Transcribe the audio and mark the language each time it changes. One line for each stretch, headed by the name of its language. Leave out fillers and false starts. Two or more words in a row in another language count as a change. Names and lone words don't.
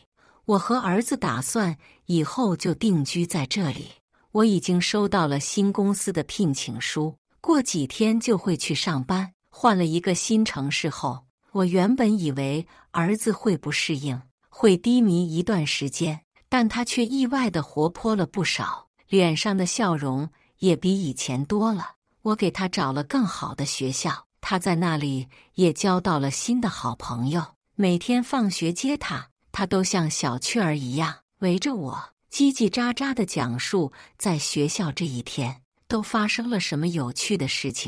Chinese: 我和兒子打算以後就定居在這裡。我已經收到了新公司的聘請書，過幾天就會去上班。換了一個新城市後，我原本以為兒子會不適應，會低迷一段時間，但他卻意外地活潑了不少，臉上的笑容也比以前多了。我給他找了更好的學校，他在那裡也交到了新的好朋友。每天放學接他，他都像小雀兒一樣圍着我，嘰嘰喳喳地講述在學校這一天都發生了什麼有趣的事情。